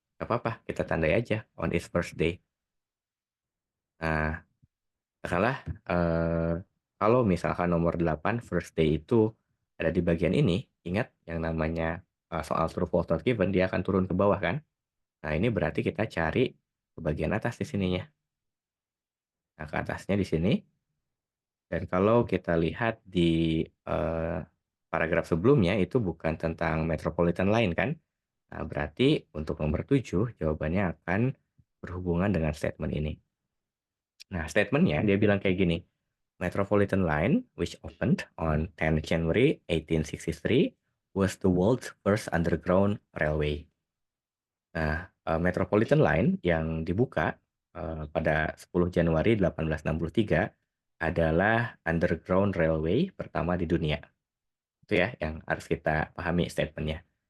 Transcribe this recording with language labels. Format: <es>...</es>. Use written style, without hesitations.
<id>Gak apa-apa, kita tandai aja</id> <en>on its first day.</en> <id>Nah, katakanlah kalau misalkan nomor 8 first day itu ada di bagian ini, ingat yang namanya soal true false not given, dia akan turun ke bawah kan? Nah, ini berarti kita cari ke bagian atas di sininya. Nah, ke atasnya di sini. Dan kalau kita lihat di paragraf sebelumnya itu bukan tentang Metropolitan Line kan? Nah, berarti untuk nomor 7 jawabannya akan berhubungan dengan statement ini. Nah, statementnya dia bilang kayak gini.</id> <en>Metropolitan Line, which opened on 10 January 1863, was the world's first underground railway.</en> <id>Nah, Metropolitan Line yang dibuka pada 10 Januari 1863 adalah underground railway pertama di dunia. Itu ya yang harus kita pahami statementnya.</id>